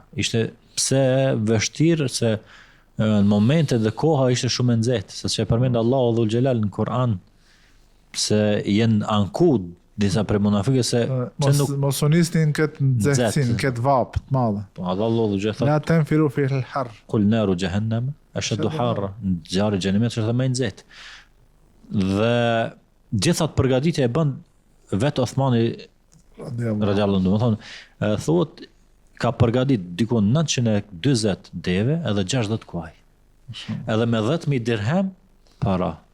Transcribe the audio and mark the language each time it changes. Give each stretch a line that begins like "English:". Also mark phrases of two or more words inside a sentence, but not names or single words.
Albanian: Ishte pse vështirë se në momente dhe koha ishte shumë e nxehtë, sepse e përmend Allahu Dhul Xhelal në Kur'an se jenë ankud disa prej munafikëve se mos u nisnin këtë nxehtësinë, këtë vapë të madhe. Po Allahu gjithë
Arabic: لا تنفروا في الحر. قل نار جهنم أشد حرا,
Albanian: zjarri i xhenemit është më i nxehtë. Dhe gjithat përgatitja e bën vetë Othmani
Arabic: رضي الله عنه,
Albanian: domethënë thotë ka përgatit diku 940 deve edhe 60 kuaj. Edhe me 10.000 dirhem para.